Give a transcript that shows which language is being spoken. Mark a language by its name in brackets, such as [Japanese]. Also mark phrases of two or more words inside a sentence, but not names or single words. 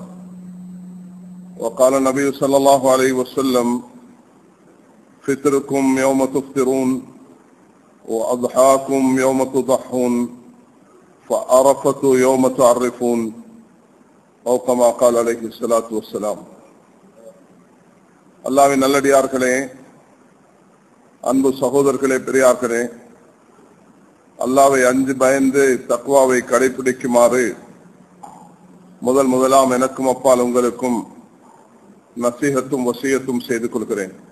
[Arabic] وقال النبي صلى الله عليه وسلم فطركم يوم تفطرون وأضحاكم يوم تضحون فعرفة يوم تعرفون أو كما قال عليه الصلاة والسلام. [Tamil] அல்லாஹ்வின் நல்லடியார்களே, அன்பு சகோதரர்களே, பெரியார்களே, அல்லாஹ்வை அஞ்சு பயந்து தக்வாவை கடைபிடிக்குமாறு முதலாம் எனக்கும் அப்பால் உங்களுக்கும் நசீஹத்தும் வசியத்தும் செய்து கொள்கிறேன்.